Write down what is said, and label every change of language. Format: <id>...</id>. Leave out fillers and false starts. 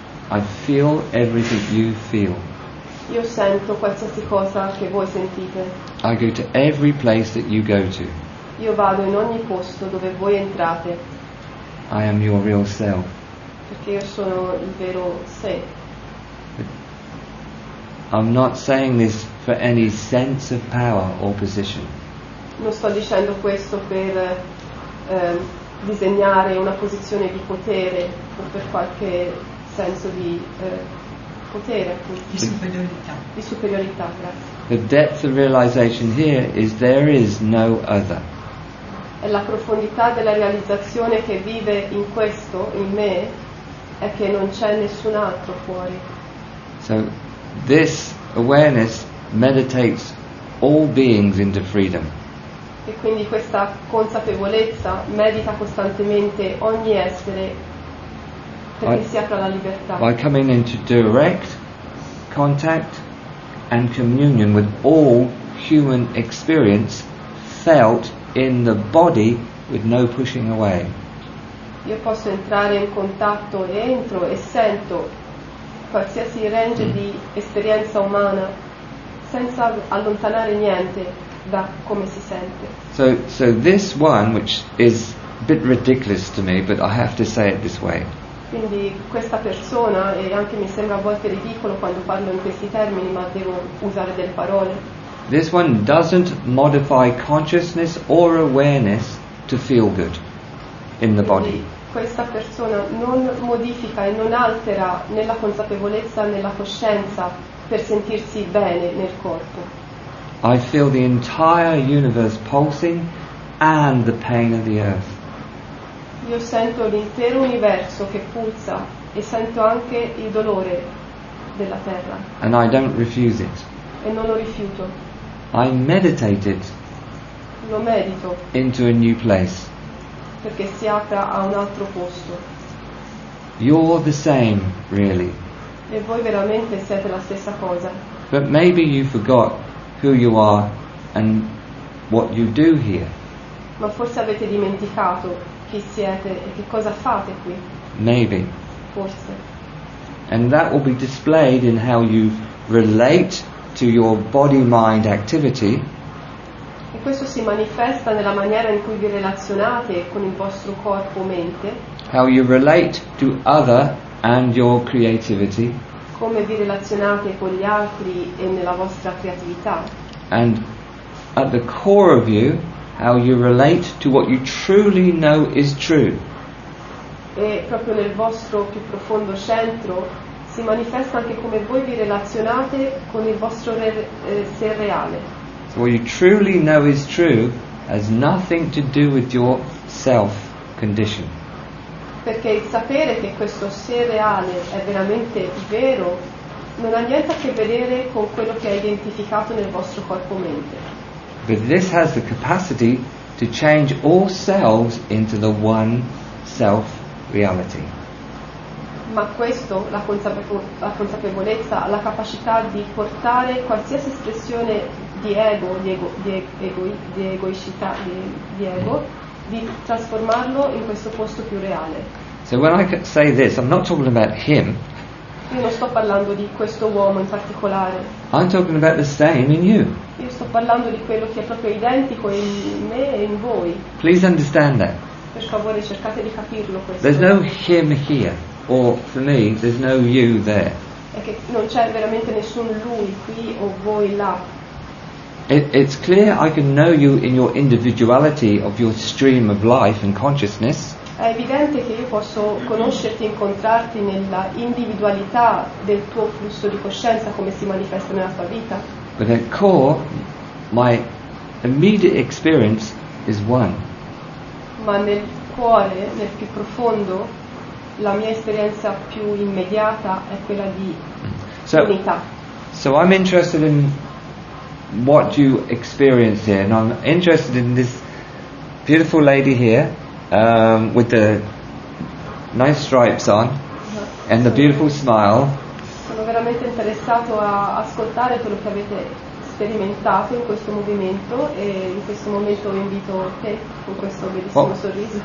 <en>I feel everything you feel.</en> <it>Io sento qualsiasi cosa che voi sentite.</it> <en>I go to every place that you go to.</en> <it>Io vado in ogni posto dove voi entrate,</it> <en>I am your real self.</en> <it>perché io sono il vero sé.</it> <en>I'm not saying this for any sense of power or position.</en> <it>Non sto dicendo questo per disegnare una posizione di potere o per qualche senso di potere, appunto. Di superiorità. Di superiorità, grazie.</it> <en>The depth of realization here is there is no other.</en> <it>E la profondità della realizzazione che vive in questo, in me, è che non c'è nessun altro fuori.</it> <en>So this awareness meditates all beings into freedom.</en> <it>E quindi questa consapevolezza medita costantemente ogni essere perché si apra alla libertà.</it> <en>By coming into direct contact and communion with all human experience felt in the body with no pushing away.</en> <it>Io posso entrare in contatto e entro e sento qualsiasi range di esperienza umana senza allontanare niente da come si sente.</it> <en>So this one, which is a bit ridiculous to me, but I have to say it this way.</en> <it>Quindi questa persona, e anche mi sembra a volte ridicolo quando parlo in questi termini, ma devo usare delle parole.</it> <en>This one doesn't modify consciousness or awareness to feel good in the body.</en> <it>Quindi questa persona non modifica e non altera né la consapevolezza né la coscienza per sentirsi bene nel corpo.</it> <en>I feel the entire universe pulsing and the pain of the earth.</en> <it>Io sento l'intero universo che pulsa e sento anche il dolore della terra</it> <en>And I don't refuse it.</en> <it>e non lo rifiuto,</it> <en>I meditate it</en> <it>lo medito</it> <en>into a new place.</en> <it>perché si apra a un altro posto.</it> <en>You're the same, really.</en> <it>E voi veramente siete la stessa cosa,</it> <en>But maybe you forgot who you are and what you do here.</en> <it>ma forse avete dimenticato chi siete e che cosa fate qui,</it> <en>Maybe.</en> <it>forse.</it> <en>And that will be displayed in how you relate to your body-mind activity,</en> <it>E questo si manifesta nella maniera in cui vi relazionate con il vostro corpo-mente,</it> <en>how you relate to other and your creativity,</en> <it>come vi relazionate con gli altri e nella vostra creatività,</it> <en>and at the core of you, how you relate to what you truly know is true.</en> <it>e proprio nel vostro più profondo centro si manifesta anche come voi vi relazionate con il vostro sé reale.</it> <en>So what you truly know is true has nothing to do with your self-condition.</en> <it>Perché il sapere che questo sé reale è veramente vero non ha niente a che vedere con quello che è identificato nel vostro corpo-mente.</it> <en>But this has the capacity to change all selves into the one self-reality.</en> <it>Ma questo, la consapevolezza, ha la capacità di portare qualsiasi espressione di ego, di egoicità, di ego, di trasformarlo in questo posto più reale.</it> <en>So when I say this, I'm not talking about him,</en> <it>Io non sto parlando di questo uomo in particolare,</it> <en>I'm talking about the same in you.</en> <it>Io sto parlando di quello che è proprio identico in me e in voi.</it> <en>Please understand that.</en> <it>Per favore cercate di capirlo questo.</it> <en>There's no him here, or for me, there's no you there.</en> <it>È che non c'è veramente nessun lui qui o voi là.</it> <en>It's clear I can know you in your individuality of your stream of life and consciousness.</en> <it>È evidente che io posso conoscerti, incontrarti nella individualità del tuo flusso di coscienza, come si manifesta nella tua vita.</it> <en>But at core, my immediate experience is one.</en> <it>Ma nel cuore, nel più profondo, la mia esperienza più immediata è quella di unità.</it> <en>So I'm interested in what you experience here, and I'm interested in this beautiful lady here with the nice stripes on and the beautiful smile.</en> <it>Sono veramente interessato a ascoltare quello che avete sperimentato in questo movimento, e in questo momento invito te con questo bellissimo sorriso.</it>